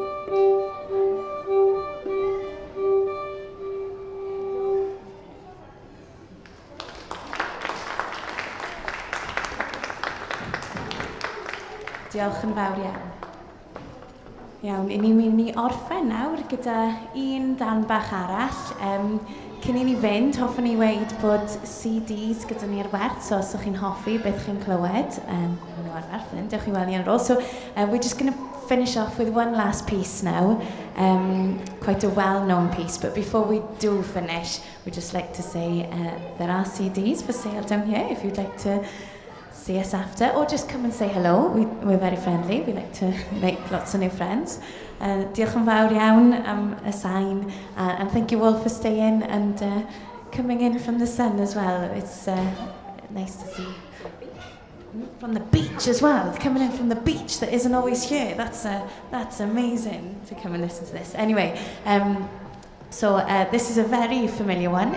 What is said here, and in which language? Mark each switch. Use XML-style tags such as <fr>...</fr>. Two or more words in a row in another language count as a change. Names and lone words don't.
<cy>Diolch yn fawr iawn. Iawn, i ni'n mynd i orffen nawr gyda un dan bach arall. Cyn i ni fynd, hoffwn i weid bod CDs gyda ni ar werth, so os ydych chi'n hoffi beth chi'n clywed, maen nhw ar werth yn, diolch i weld ni ar ôl.</cy> <en>So we're just going to finish off with one last piece now, quite a well-known piece, but before we do finish, we'd just like to say there are CDs for sale down here if you'd like to see us after, or just come and say hello. We're very friendly. We like to make lots of new friends.</en> <cy>Diolch yn fawr iawn am y sign,</cy> <en>and thank you all for staying and coming in from the sun as well. It's nice to see from the beach as well. Coming in from the beach that isn't always here. That's amazing to come and listen to this. Anyway, so this is a very familiar one.</en>